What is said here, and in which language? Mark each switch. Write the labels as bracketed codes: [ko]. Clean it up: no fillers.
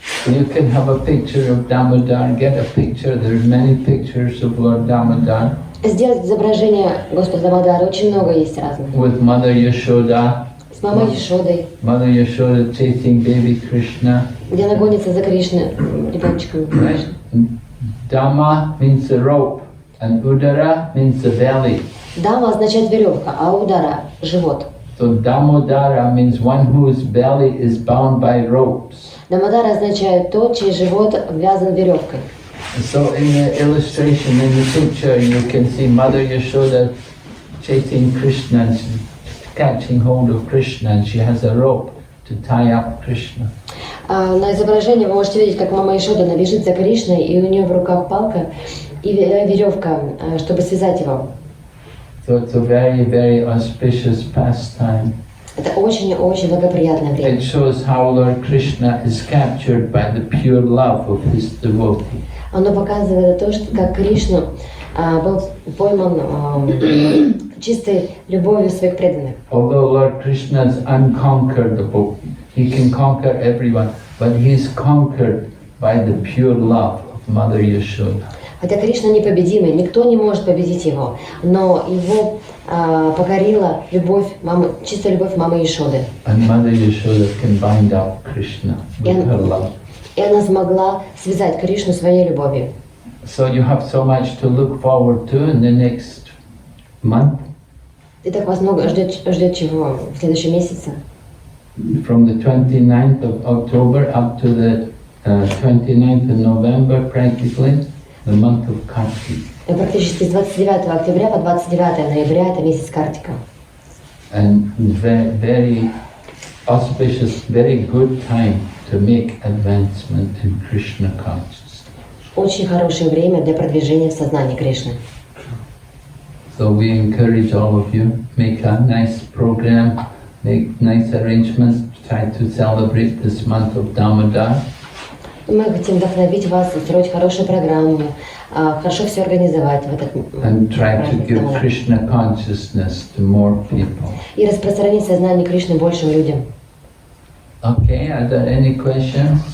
[en] You can have a picture of Damodar, get a picture. There's many pictures of Lord Damodar. [ru] Сделать изображение Господа Дамодара очень много есть разных. [en] With Mother Yashoda. [ru] С мамой Яшодой. [en] Mother Yashoda chasing baby Krishna. [ru] Где она гонится за Кришной ребеночком. [en] Right? Dama means the rope, and Udara means the belly. [ru] Дама означает веревка, а удара – живот. [en] So Damodara means one whose belly is bound by ropes. [ru] Дамодара означает тот, чей живот обвязан веревкой. [en] So in the illustration, in the picture, you can see Mother Yashoda chasing Krishna, and she's catching hold of Krishna, and she has a rope to tie up Krishna. [ru] На изображении вы можете видеть, как мама Яшода бежит за Кришной, и у нее в руках палка и веревка, чтобы связать его. [en] So it's a very, very auspicious pastime. [ru] Это очень-очень благоприятное время. [en] It shows how Lord Krishna is captured by the pure love of his devotee. [ru] Оно показывает то, что как Кришна был пойман чистой любовью своих преданных. [en] Although Lord Krishna is unconquerable, he can conquer everyone, but he is conquered by the pure love of Mother Yashoda. [ru] Хотя Кришна непобедимый, никто не может победить его, но его покорила любовь мамы, чистая любовь мамы Яшоды. [en] And Mother Yashoda can bind up Krishna with her love. [ru] И она смогла связать Кришну своей любовью. [en] So you have so much to look forward to in the next month. [ru] Итак, вас много ждет чего в следующем месяце. [en] From the 29th of October up to the 29th of November, practically, the month of Kartik. [ru] Практически с 29 октября по 29 ноября это месяц Картика. [en] And very, very auspicious, very good time to make advancement in Krishna consciousness. [ru] Очень хорошее время для продвижения в сознании Кришны. [en] So we encourage all of you, make a nice program, make nice arrangements, try to celebrate this month of Damodar. [ru] Мы хотим вдохновить вас, устроить хорошую программу, хорошо все организовать в этот [en] And try to give Krishna consciousness to more people. [ru] И распространить сознание Кришны большим людям. [en] Okay, are there any questions?